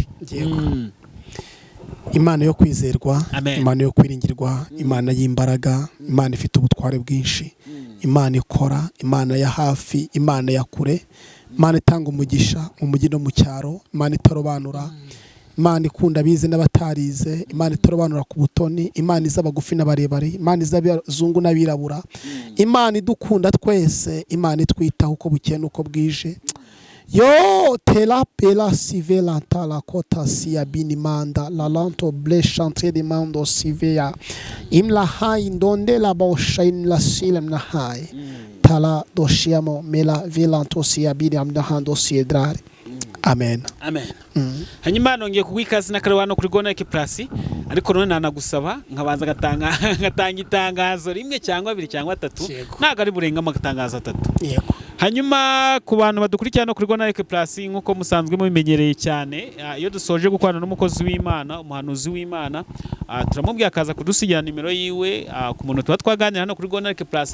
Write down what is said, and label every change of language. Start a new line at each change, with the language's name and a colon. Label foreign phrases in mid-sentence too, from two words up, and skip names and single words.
Kinyarwanda: yego Imana yo kwizerwa, Imana yo kwiringirwa, Imana y'imbaraga, Imana ifite ubutware bwinshi, Imana ikora, Imana ya hafi, Imana ya kure, Imana itanga umugisha mu mujyi no mu cyaro, Imana itarobanura, Imana ikunda abize n'abatarize, Imana itarobanura ku butoni, Imana iz'abagufi n'abarebare, Imana iz'abazungu n'abirabura, Imana idukunda twese, Imana itwitaho uko bukeye n'uko bwije. Yo tela pela sivela tala kota siya binimanda la lanto ble chantre de mando sivea imla hai ndonde la bosha in la silem na hai tala doshiamo mela velanto siya bini amdahando siedrare. Amen. Hanyuma nongeye kugwikazi na karawano kuri Gonareke Plus, ariko none nanagusaba nkabanza ngatanga itangazo rimwe cyangwa 2 cyangwa 3 ntago ari burenga amatangazo 3. Yego. Hanyuma ku bantu badukurikirana kuri Gonareke Plus nkuko musanzwe mubimenyereye cyane, iyo dusoje gukorana n'umukozi w'Imana, umuhanuzi w'Imana, turamubwiye akaza kudusigira nimero yiwe ku muntu tuba twaganira hano kuri Gonareke Plus.